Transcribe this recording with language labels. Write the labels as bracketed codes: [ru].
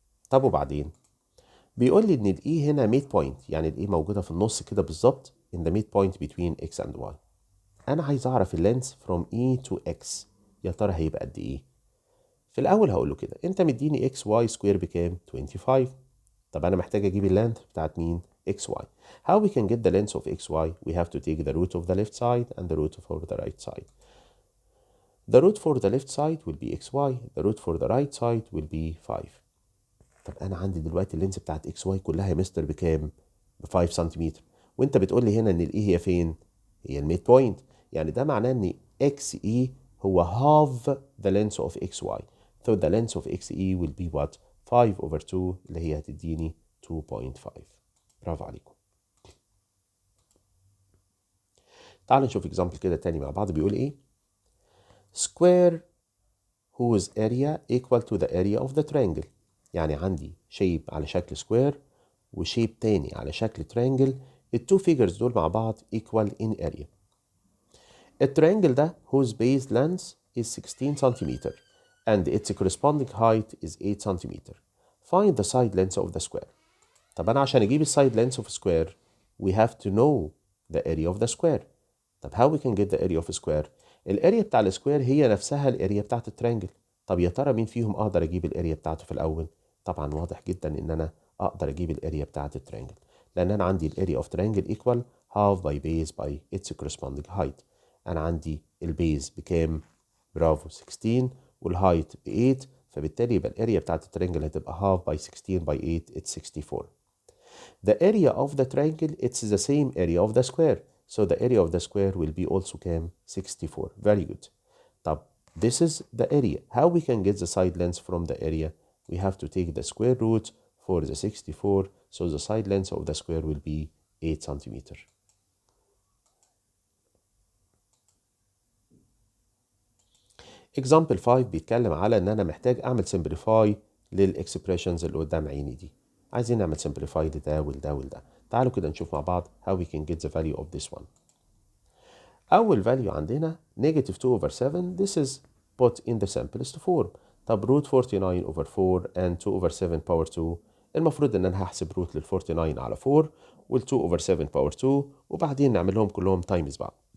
[ar] طب وبعدين؟ بيقول لي ان الاي هنا ميد بوينت، يعني الاي موجوده في النص كده بالظبط [en] in the midpoint between x and y. [ar] انا عايز اعرف اللينس from E to X، يا ترى هيبقى قد ايه؟ في الاول هقول له كده انت مديني XY سكوير بكام؟ 25. طب انا محتاج اجيب اللينث بتاعت مين؟ XY. [en] How we can get the length of XY? We have to take the root of the left side and the root for the right side. The root for the left side will be XY. The root for the right side will be 5. [ar] طب انا عندي دلوقتي اللينس بتاعت XY كلها يا مستر بكام؟ ب 5 سنتيمتر، وانت بتقول لي هنا ان الاي هي فين؟ هي الميد بوينت، يعني ده معناه ان XE هو [en] half the length of XY. So the length of XE will be what? [ar] 5/2 اللي هي هتديني 2.5. برافو عليكم. تعالوا نشوف example كده تاني مع بعض. بيقول ايه؟ [en] square whose area equal to the area of the triangle. [ar] يعني عندي شيب على شكل سكوير وشيب تاني على شكل ترينجل. التو فيجرز دول مع بعض [en] equal in area. [ar] الترينجل ده [en] whose base length is 16 centimeter and its corresponding height is 8 centimeter. Find the side length of the square. [ar] طب أنا عشان أجيب السايد [en] length of square we have to know the area of the square. طب how we can get the area of square؟ [ar] الاريا بتاع السكوير هي نفسها الاريا بتاعت الترينجل. طب يا ترى مين فيهم أقدر أجيب الاريا بتاعته في الأول؟ طبعا واضح جدا إن أنا أقدر أجيب الاريا بتاعت الترينجل، لأن أنا عندي الاريا [en] of triangle equal half by base by its corresponding height. [ar] أنا عندي البيز بكام؟ برافو 16 والهايت ب 8، فبالتالي يبقى الاريا بتاعت الترينجل هتبقى [en] half by 16 by 8 it's 64. The area of the triangle it's the same area of the square, so the area of the square will be also كام؟ 64. Very good. طب this is the area. How we can get the side length from the area? We have to take the square root for the 64, so the side length of the square will be 8 centimeter. [ar] Example 5 بيتكلم على ان انا محتاج اعمل simplify للاكسبريشنز اللي قدام عيني دي. عايزين نعمل simplify لده ولده ولده. تعالوا كده نشوف مع بعض [en] how we can get the value of this one. اول value عندنا negative 2/7. This is put in the simplest form. طب root 49/4 and 2/7 power 2. [ar] المفروض ان انا هحسب root لل 49 على 4 وال 2/7 power 2 وبعدين نعمل لهم كلهم times بعض.